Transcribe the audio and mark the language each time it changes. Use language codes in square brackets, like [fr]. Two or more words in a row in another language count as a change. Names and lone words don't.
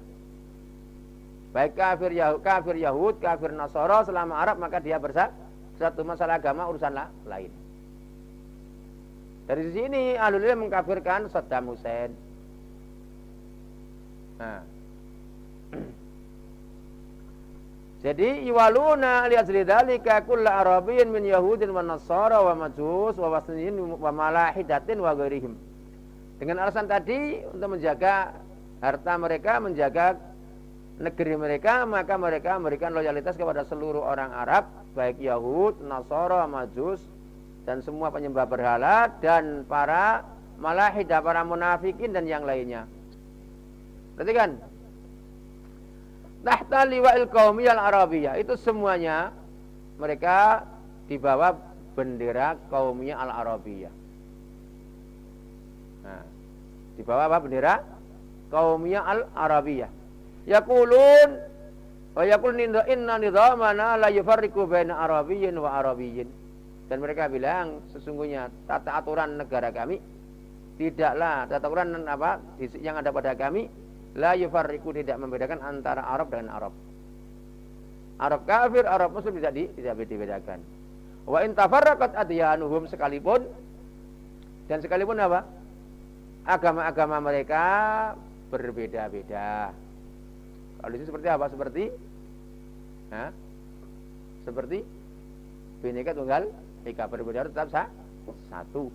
[id] Baik kafir Yahud, kafir Nasara, selama Arab maka dia bersatu. Masalah agama urusan lain. Dari sini [ar] أهل العلم [id] mengkafirkan Saddam Hussein. Nah. [ar] Jadi يوالون لأجل ذلك كل عربي من يهود ونصارى ومجوس ووثنيين وملاحدة وغيرهم. [id] Dengan alasan tadi untuk menjaga harta mereka, menjaga negeri mereka, maka mereka memberikan loyalitas kepada seluruh orang Arab, baik Yahud, Nasara, Majus, dan semua penyembah berhala, dan para malahidah, para munafikin, dan yang lainnya. Perhatikan. [ar] تحت لواء القومية العربية, [id] itu semuanya mereka di bawah bendera [ar] القومية العربية. [id] Nah, di bawah apa bendera? [ar] القومية العربية. يقولون ويقولون إن نظامنا لا يفرق بين عربي وعربي. [id] Dan mereka bilang sesungguhnya tata aturan negara kami tidaklah tata aturan apa yang ada pada kami [ar] لا يفرق, [id] tidak membedakan antara Arab dengan Arab. Arab kafir, Arab muslim tidak dibedakan. [ar] وإن تفرقت أديانهم, [id] sekalipun apa? Agama-agama mereka berbeda-beda. Kalau itu seperti apa? Seperti Bhinneka Tunggal Ika, berbeda tetap satu.